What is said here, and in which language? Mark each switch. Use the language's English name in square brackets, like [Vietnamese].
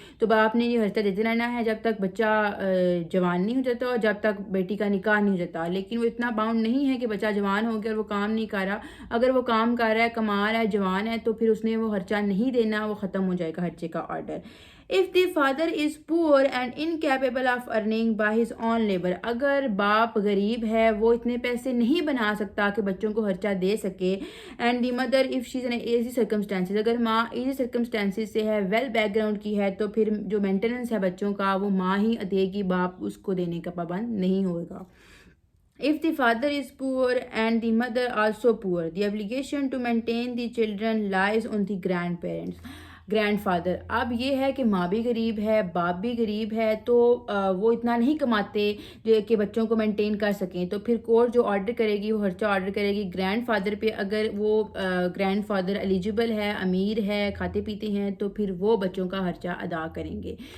[Urdu] تو باپ نے یہ خرچہ دیتے رہنا ہے جب تک بچہ جوان نہیں ہو جاتا اور جب تک بیٹی کا نکاح نہیں ہو جاتا. لیکن وہ اتنا باؤنڈ نہیں ہے کہ بچہ جوان ہو گیا اور وہ کام نہیں کر رہا. اگر وہ کام کر رہا ہے، کما رہا ہے، جوان ہے، تو پھر اس نے وہ خرچہ نہیں دینا، وہ ختم ہو جائے گا خرچے کا order. [English] If the father is poor and incapable of earning by his own labor. [Urdu] اگر باپ غریب ہے، وہ اتنے پیسے نہیں بنا سکتا کہ بچوں کو خرچہ دے سکے. [English] And the mother if she is in easy circumstances. [Urdu] اگر ماں [English] easy circumstances [Urdu] سے ہے، ویل بیک گراؤنڈ کی ہے، تو پھر جو مینٹیننس ہے بچوں کا وہ ماں ہی دے گی، باپ اس کو دینے کا پابند نہیں ہوگا. [English] If the father is poor and the mother also poor, the obligation to maintain the children lies on the grandparents. Grandfather. [Urdu] اب یہ ہے کہ ماں بھی غریب ہے، باپ بھی غریب ہے، تو وہ اتنا نہیں کماتے جو کہ بچوں کو مینٹین کر سکیں. تو پھر کورٹ جو آرڈر کرے گی وہ خرچہ آرڈر کرے گی گرینڈ فادر پہ. اگر وہ گرینڈ فادر ایلیجیبل ہے، امیر ہے، کھاتے پیتے ہیں، تو پھر وہ بچوں کا خرچہ ادا کریں گے.